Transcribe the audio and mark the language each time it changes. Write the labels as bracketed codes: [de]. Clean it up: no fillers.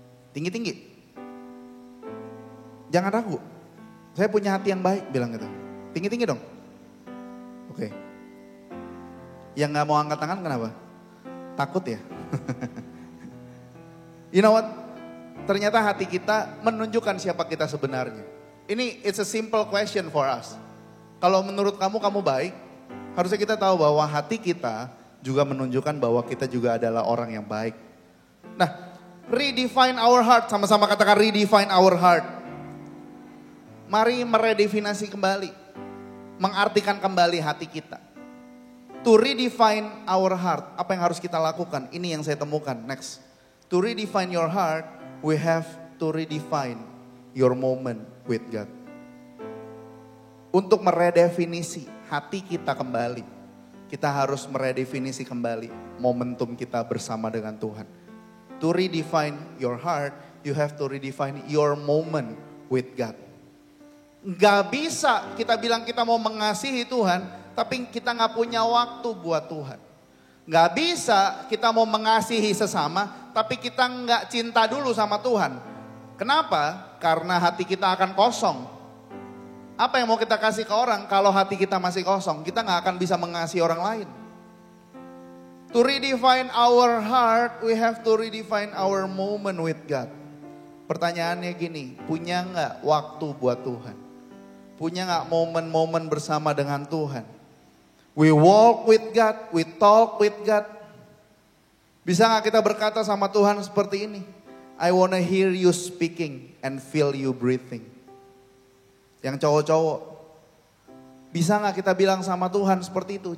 [id] Tinggi-tinggi, jangan ragu. Saya punya hati yang baik, bilang gitu. Tinggi-tinggi dong. Oke. Yang gak mau angkat tangan kenapa? Takut ya? [en] You know what? [id] Ternyata hati kita menunjukkan siapa kita sebenarnya. [en] Ini it's a simple question for us. [id] Kalau menurut kamu baik, harusnya kita tahu bahwa hati kita juga menunjukkan bahwa kita juga adalah orang yang baik. [en] Nah, redefine our heart. [id] Sama-sama katakan [en] redefine our heart. [id] Mari meredefinasi kembali, mengartikan kembali hati kita. [en] To redefine our heart, [id] apa yang harus kita lakukan? Ini yang saya temukan, next. [en] To redefine your heart, we have to redefine your moment with God. [id] Untuk meredefinisi hati kita kembali, kita harus meredefinisi kembali momentum kita bersama dengan Tuhan. [en] To redefine your heart, you have to redefine your moment with God. [id] Gak bisa kita bilang kita mau mengasihi Tuhan, tapi kita gak punya waktu buat Tuhan. Gak bisa kita mau mengasihi sesama, tapi kita gak cinta dulu sama Tuhan. Kenapa? Karena hati kita akan kosong. Apa yang mau kita kasih ke orang kalau hati kita masih kosong? Kita gak akan bisa mengasihi orang lain. [en] To redefine our heart, we have to redefine our moment with God. [id] Pertanyaannya gini, punya gak waktu buat Tuhan? Punya gak momen-momen bersama dengan Tuhan? [en] We walk with God, we talk with God. [id] Bisa gak kita berkata sama Tuhan seperti ini? [en] I wanna hear you speaking and feel you breathing. [id] Yang cowok-cowok, bisa gak kita bilang sama Tuhan seperti itu?